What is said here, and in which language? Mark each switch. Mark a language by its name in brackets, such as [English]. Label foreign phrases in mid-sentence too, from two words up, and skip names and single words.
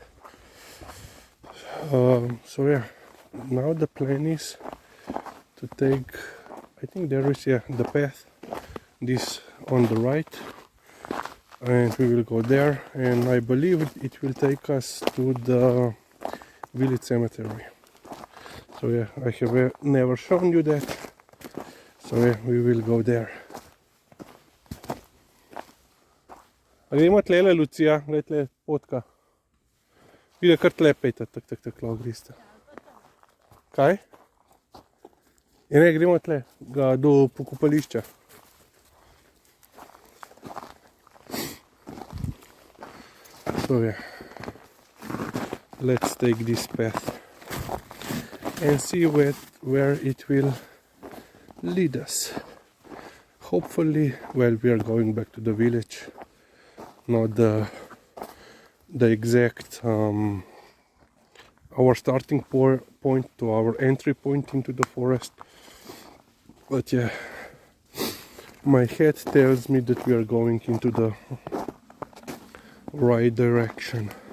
[English] So yeah, now the plan is to take, I think there is the path, this on the right, and we will go there, and I believe it will take us to the village cemetery. So yeah, I have never shown you that, so yeah, we will go there. [Slovenian] A gremo tlele, Lucija, gled tle potka. Vide, kar tle pejte, tak, lahko griste. Kaj? Ja, ne, gremo tle, do pokopališča. [English] So yeah, let's take this path and see where it will lead us. Hopefully, well, we are going back to the village, not the exact our starting point to our entry point into the forest, but yeah, my head tells me that we are going into the right direction.